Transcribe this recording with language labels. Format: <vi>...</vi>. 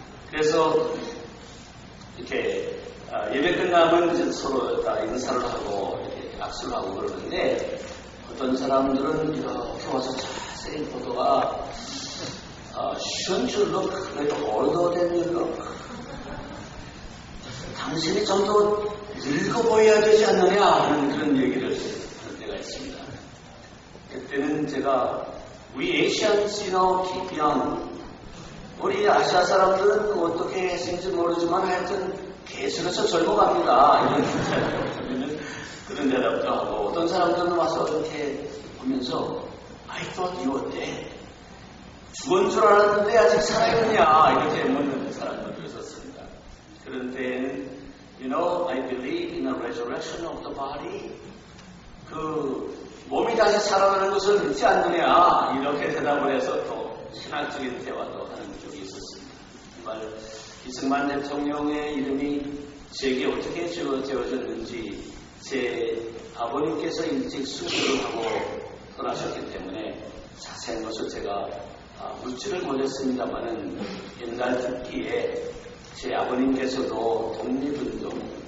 <ko>그래서 이렇게 예배 끝나면 이제 서로 다 인사를 하고 이렇게 악수를 하고 그러는데 어떤 사람들은 이렇게 와서 자세히 보다가</ko> <en>Shouldn't you look like older than you look?</en> <ko>당신이 좀 더 늙어 보여야 되지 않느냐 하는 그런 얘기를 할 때가 있습니다. 그때는 제가</ko> <en>We Asians, keep young.</en> <ko>우리 아시아 사람들은 어떻게 했는지 모르지만 하여튼 계속해서 젊어갑니다. 이런 그런 대답도 하고 어떤 사람들은 와서 이렇게 보면서</ko> <en>I thought you were dead.</en> <ko>죽은 줄 알았는데 아직 살아있느냐 이렇게 묻는 사람들도 있었습니다. 그런 때에는</ko> <en>I believe in the resurrection of the body.</en> <ko>그 몸이 다시 살아나는 것을 믿지 않느냐 이렇게 대답을 해서 또 신학적인 대화도 하는 적이 있었습니다. 정말 이승만 대통령의 이름이 제게 어떻게 지어졌는지 제 아버님께서 일찍 수술을 하고 떠나셨기 때문에 자세한 것을 제가 묻지를 못했습니다만은 옛날 듣기에 제 아버님께서도 독립운동을</ko>